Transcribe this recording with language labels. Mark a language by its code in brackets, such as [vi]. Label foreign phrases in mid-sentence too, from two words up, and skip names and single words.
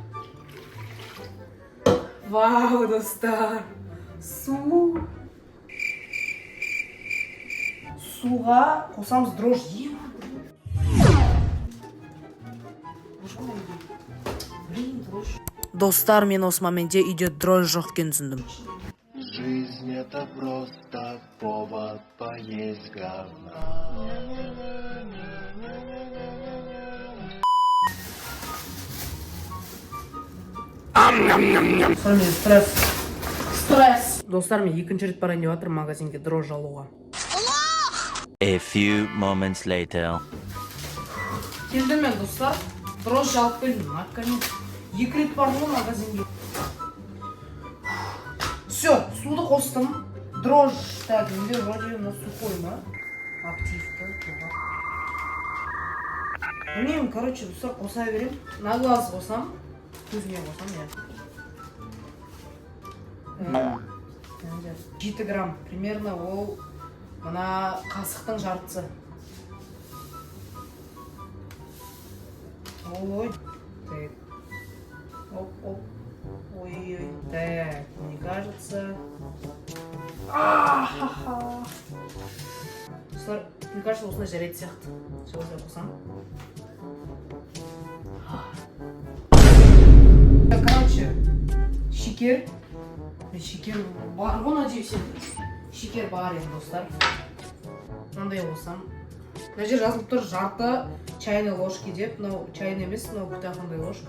[kk] Вау, достар, су. Суға қосамыз дрожь. Достар, мен осы моментте үйде дрожь жоқ екенін түсіндім. [ru] Жизнь это просто повод поесть говна. [kk] Достар, мен стресс. Достар, мен екінші рет барайын деп жатырмын магазинге дрожь алуға. [en] A few moments later. [kk] Келдім мен, достар, дрожь алып келдім, наконец. 2 рет бардым магазинге. Все, суды қостым. Дрожь, так, енді [ru] вроде на сухой [kk] ма? Активті. Білмеймін, короче, достар, қоса берем. [ru] На глаз [kk] қосам. Көзіне қосам, я. 7 грамм, примерно ол мына қасықтың жартысы. Ой, так. Оп. Ой-ой, [ru] так, мне кажется. Мне кажется, [kk] осындай жарайды сияқты. Все, осылай қосам. Короче, шекер бар ғой, надеюсь, шекер бар енді, достар. Мынандай қосам. Мына жер жазылып тұр, жарты [ru] чайный ложки [kk] деп, мынау чайный емес, мынау кутақандай ложка.